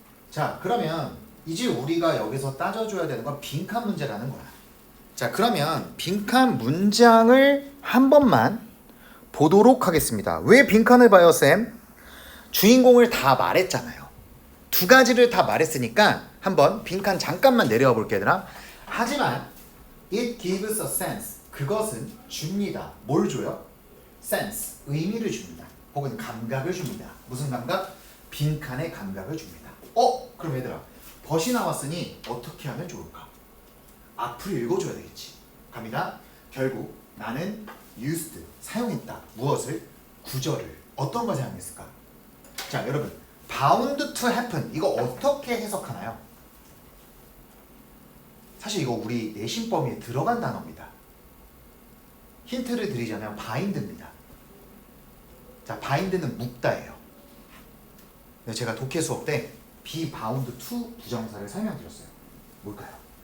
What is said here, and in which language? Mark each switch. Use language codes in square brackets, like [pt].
[ko] 자, 그러면 이제 우리가 여기서 따져줘야 되는 건 빈칸 문제라는 거야. 자, 그러면 빈칸 문장을 한 번만 보도록 하겠습니다. 왜 빈칸을 봐요, 쌤? 주인공을 다 말했잖아요. 두 가지를 다 말했으니까 한번 빈칸 잠깐만 내려와 볼게요, 얘들아. 하지만 [en] it gives a sense. [ko] 그것은 줍니다. 뭘 줘요? sense. 의미를 줍니다. 혹은 감각을 줍니다. 무슨 감각? 빈칸의 감각을 줍니다. 그럼 얘들아, 벗이 나왔으니 어떻게 하면 좋을까? 앞으로 읽어줘야 되겠지. 갑니다. 결국 나는 used, 사용했다. 무엇을? 구절을. 어떤 걸 사용했을까? 자, 여러분, [en] bound to happen. [ko] 이거 어떻게 해석하나요? 사실 이거 우리 내신 범위에 들어간 단어입니다. 힌트를 드리자면 bind입니다. 자, bind는 묶다예요. 제가 독해 수업 때 be bound to 부정사를 설명드렸어요. 뭘까요?